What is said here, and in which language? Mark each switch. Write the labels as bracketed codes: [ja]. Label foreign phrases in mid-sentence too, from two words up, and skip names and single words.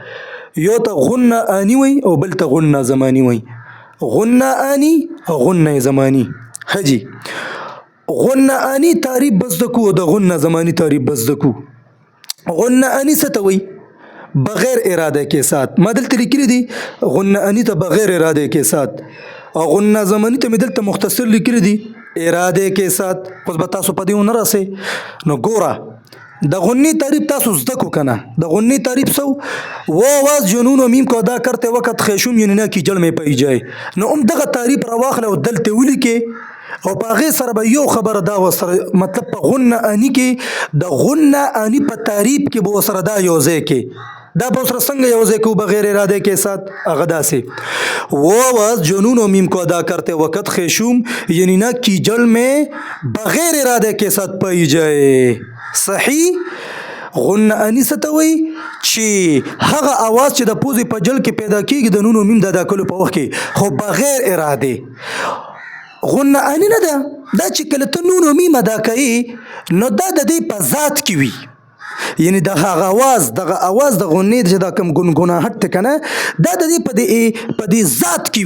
[ps] یو ته غنه آني وایي او بل ته غنه زماني وایي. غنه آني او غنه زماني. حجي غنه آني تعریف بس دکو او د غنه زماني تعریف بس دکو. غنه آني څه ته وایي؟ [ur] بغیر اراده کے ساتھ. [ps] ما دلته لیکلي دي غنه آني ته [ur] بغیر اراده کے ساتھ، [ps] او غنه زماني ته مې دلته مختصر لیکلي دي [ur] اراده کے ساتھ. [ps] اوس به تاسو په دې ونه راسئ. نو ګوره د غنې تعریف تاسو زده کو کنه. د غنې تعریف [ur] سو وہ آواز جنون و میم کو ادا کرتے وقت خیشوم یعنی نه کی جل میں پئی جائے. [ps] نو دغه تعریف راواخله او دلته ولیکئ او په هغې سره به یو خبره دا وسره مطلب په غنه آني کې د غنه آني په تعریف کې به ورسره دا یو ځای کې دا به ورسره څنګه یو ځای کې [ur] بغیر اراده کے ساتھ [ps] هغه داسې [ur] وہ آواز جنون و میم کو ادا کرتے وقت خیشوم یعنی نه کی جل میں بغیر اراده کے ساتھ پئی جائے. [ps] صحیح. غنه آني څه ته وایي؟ چې هغه اواز چې د پوزې په جل کې پیدا کېږي د نون و میم د ادا کولو په وخت کې خو بغیر اراده. غنه آني نه ده دا چې کله ته نون و میم ادا کوي نو دا د دې په ذات کې وي، یعنی د هغه اواز دغه اواز د غنې چې دا کوم ګنګناهټ ته کنه دا د دې په دې ذات کې وي.